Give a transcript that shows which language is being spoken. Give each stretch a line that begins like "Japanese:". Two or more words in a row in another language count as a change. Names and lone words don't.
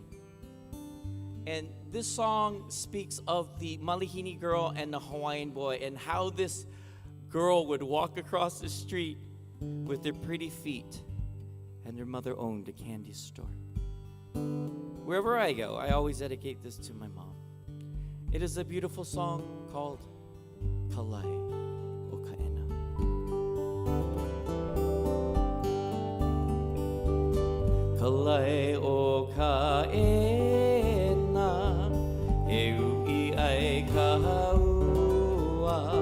English: And this song speaks of the Malihini girl and the Hawaiian boy and how this girl would walk across the street with their pretty feet, and their mother owned a candy store. Wherever I go, I always dedicate this to my mom. It is a beautiful song called Kalai O
Hawaiian: Kalai o kaena, e ui ai kaua,